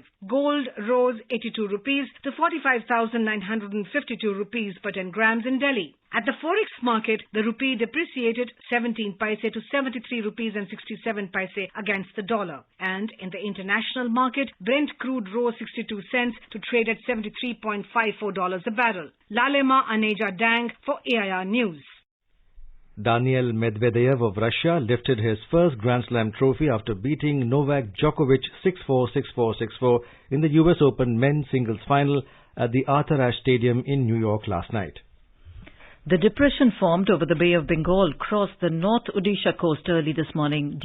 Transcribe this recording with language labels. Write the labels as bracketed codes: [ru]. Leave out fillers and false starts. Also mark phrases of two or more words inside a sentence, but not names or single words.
[en] Gold rose 82 rupees to 45,952 rupees per 10 grams in Delhi. At the Forex market, the rupee depreciated 17 paise to 73 rupees and 67 paise against the dollar. And in the international market, Brent crude rose 62 cents to trade at $73.54 a barrel. Lalema Aneja Dang for AIR News. Daniil Medvedev of Russia lifted his first Grand Slam trophy after beating Novak Djokovic 6-4, 6-4, 6-4 in the US Open men's singles final at the Arthur Ashe Stadium in New York last night. The depression formed over the Bay of Bengal crossed the North Odisha coast early this morning.